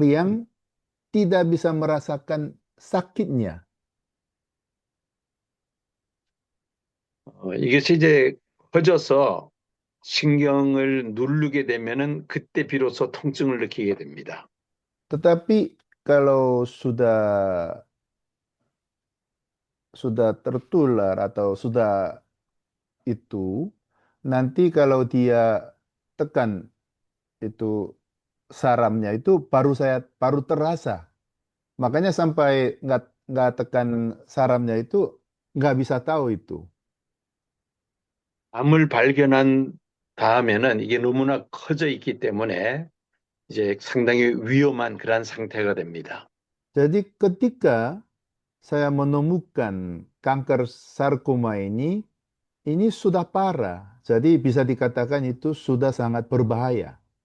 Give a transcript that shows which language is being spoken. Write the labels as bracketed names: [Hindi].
[Indonesian] yang tidak bisa merasakan sakitnya. [Korean] 이것이 이제 커져서 신경을 누르게 되면은 그때 비로소 통증을 느끼게 됩니다. [Indonesian] Tetapi kalau sudah tertular atau sudah itu, nanti kalau dia tekan itu saramnya itu baru terasa. Makanya sampai nggak tekan saramnya itu nggak bisa tahu itu. [Korean] 암을 발견한 다음에는 이게 너무나 커져 있기 때문에 이제 상당히 위험한 그러한 상태가 됩니다. [Indonesian] Jadi ketika saya menemukan kanker sarkoma ini sudah parah. Jadi bisa dikatakan itu sudah sangat berbahaya.